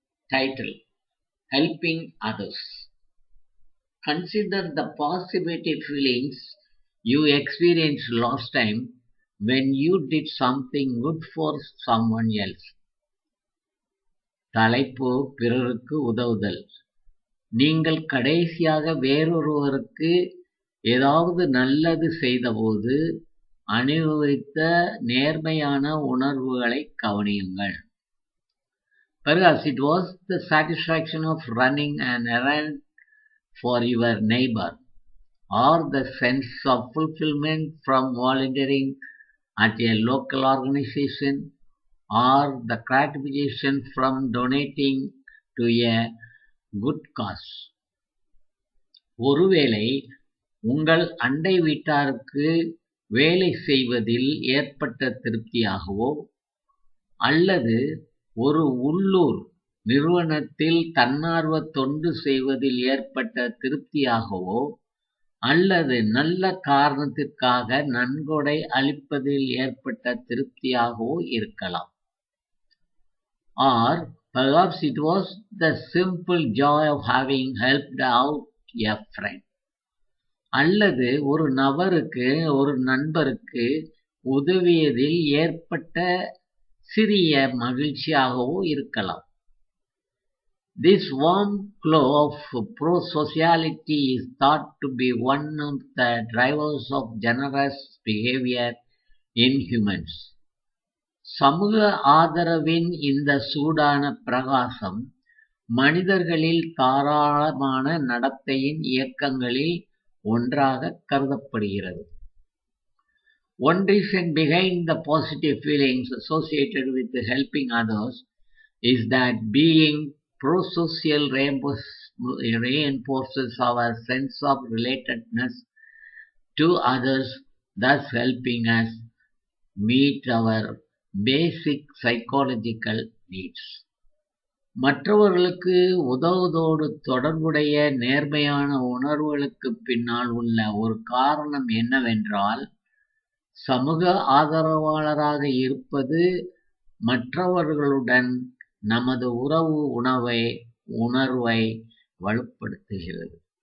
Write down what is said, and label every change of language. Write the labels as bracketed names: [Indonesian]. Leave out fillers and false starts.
[English] Title: Helping Others. Consider the positive feelings you experienced last time when you did something good for someone else. [Tamil] தலைப்பு பிறருக்கு உதவுதல். நீங்கள் கடைசியாக வேறொருவருக்கு ஏதாவது நல்லது செய்தபோது அனுபவித்த நேர்மையான உணர்வுகளை கவனியுங்கள். [English] Perhaps it was the satisfaction of running an errand for your neighbor, or the sense of fulfillment from volunteering at a local organization, or the gratification from donating to a good cause. [Tamil] ஒருவேளை உங்கள் அண்டை வீட்டாருக்கு வேலை செய்வதில் ஏற்பட்ட திருப்தியாகவோ, அல்லது ஒரு உள்ளூர் நிறுவனத்தில் தன்னார்வ தொண்டு செய்வதில் ஏற்பட்ட திருப்தியாகவோ, அல்லது நல்ல காரணத்திற்காக நன்கொடை அளிப்பதில் ஏற்பட்ட திருப்தியாகவோ இருக்கலாம். [English] Or perhaps it was the simple joy of having helped out a friend. [Tamil] அல்லது ஒரு நண்பருக்கு உதவியதில் ஏற்பட்ட சிறிய மகிழ்ச்சியாகவோ இருக்கலாம். [English] This warm glow of pro-sociality is thought to be one of the drivers of generous behavior in humans. [Tamil] சமூக ஆதரவின் இந்த சூடான பிரகாசம் மனிதர்களில் தாராளமான நடத்தையின் இயக்கங்களில் ஒன்றாக கருதப்படுகிறது. [English] One reason behind the positive feelings associated with helping others is that being pro-social reinforces our sense of relatedness to others, thus helping us meet our basic psychological needs. [Tamil] மற்றவர்களுக்கு உதவுவதோடு தொடர்புடைய நேர்மையான உணர்வுகளுக்குப் பின்னால் உள்ள ஒரு காரணம் என்னவென்றால், சமூக ஆதரவாளராக இருப்பது மற்றவர்களுடன் நமது உணர்வை வலுப்படுத்துகிறது.